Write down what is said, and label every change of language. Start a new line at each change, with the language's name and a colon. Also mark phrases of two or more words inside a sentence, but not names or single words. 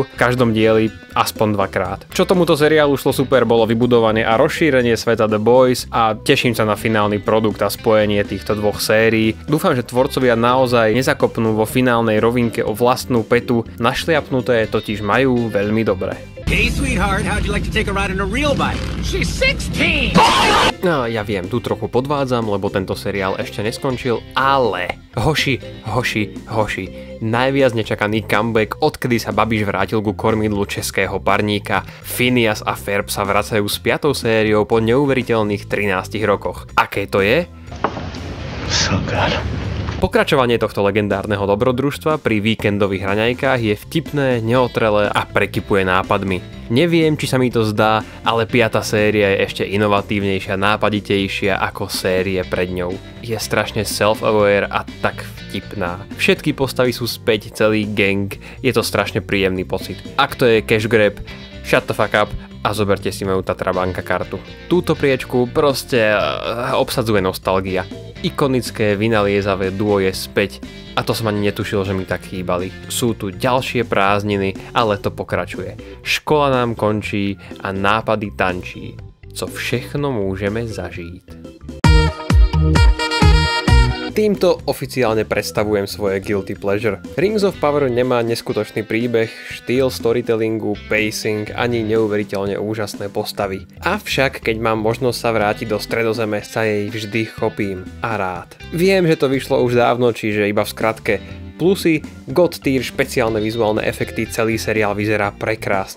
Slovak: V každom dieli aspoň 2-krát. Čo tomuto seriálu šlo super, bolo vybudovanie a rozšírenie sveta The Boys a teším sa na finálny produkt a spojenie týchto dvoch sérií. Dúfam, že tvorcovia naozaj nezakopnú vo finálnej rovinke o vlastnú petu, našliapnuté totiž majú veľmi dobre.
English: Hey sweetheart, how'd you like to take a ride on a real bike? She's 16!
Slovak: No, ja viem, tu trochu podvádzam, lebo tento seriál ešte neskončil, ale hoši, najviac nečakaný comeback, odkedy sa Babiš vrátil ku kormidlu českého parníka. Phineas a Ferb sa vracajú s 5. sériou po neuveriteľných 13 rokoch. Aké to je?
English: So good.
Slovak: Pokračovanie tohto legendárneho dobrodružstva pri víkendových hraňajkách je vtipné, neotrelé a prekypuje nápadmi. Neviem, či sa mi to zdá, ale 5. séria je ešte inovatívnejšia, nápaditejšia ako série pred ňou. Je strašne self-aware a tak vtipná. Všetky postavy sú späť, celý gang, je to strašne príjemný pocit. Ak to je
English: cash grab, shut the fuck up
Slovak: a zoberte si moju Tatra Banka kartu. Túto priečku proste obsadzuje nostalgia. Ikonické vynaliezavé duo je späť a to som ani netušil, že mi tak chýbali. Sú tu ďalšie prázdniny, ale to pokračuje. Škola nám končí a nápady tančí.
Czech: Co všechno
Slovak: môžeme zažiť. Týmto oficiálne predstavujem svoje
English: guilty pleasure.
Slovak: Rings of Power nemá neskutočný príbeh, štýl storytellingu, pacing ani neuveriteľne úžasné postavy. Avšak keď mám možnosť sa vrátiť do Stredozeme, sa jej vždy chopím a rád. Viem, že to vyšlo už dávno, čiže iba v skratke. Plusy,
English: God tier,
Slovak: špeciálne vizuálne efekty, celý seriál vyzerá prekrásne.